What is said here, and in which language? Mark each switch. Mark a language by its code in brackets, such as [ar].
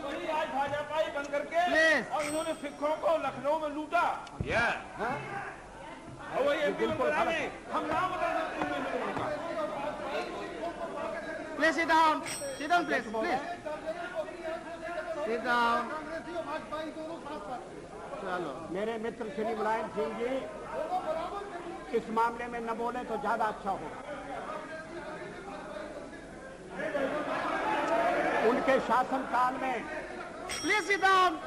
[hi] आज भाजपा ही बन करके और इन्होंने सिखों को लखनऊ में लूटा। और वो एमपी में बना नहीं, हम नाम बता सकते। [en] Please sit down, please, please. Sit down. [hi] चलो, मेरे मित्र श्री मुलायम सिंह जी इस मामले में न बोले तो ज्यादा अच्छा होगा। उनके शासनकाल में, [en] please sit down.